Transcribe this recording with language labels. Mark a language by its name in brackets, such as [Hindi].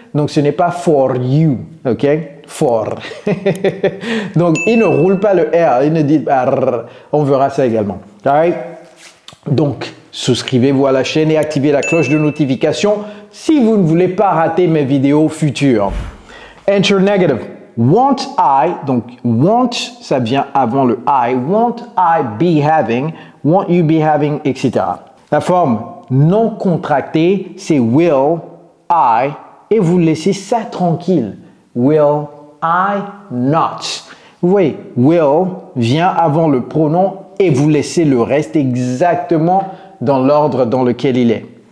[French] Donc, ce n'est pas [English] for you, [French] ok? For. Donc, il ne roule pas le R, il ne dit pas R. On verra ça également. [English] All right? [French] Donc, souscrivez-vous à la chaîne et activez la cloche de notification si vous ne voulez pas rater mes vidéos futures. [English] Enter negative. Want I, [French] donc want, ça vient avant le I. [English] Want I be having, want you be having, etc. [French] La forme non contractée, c'est [English] will I [French] et vous laissez ça tranquille. [English] Will I not. [French] Vous voyez, will vient avant le pronom et vous laissez le reste exactement dans l'ordre dans lequel il est.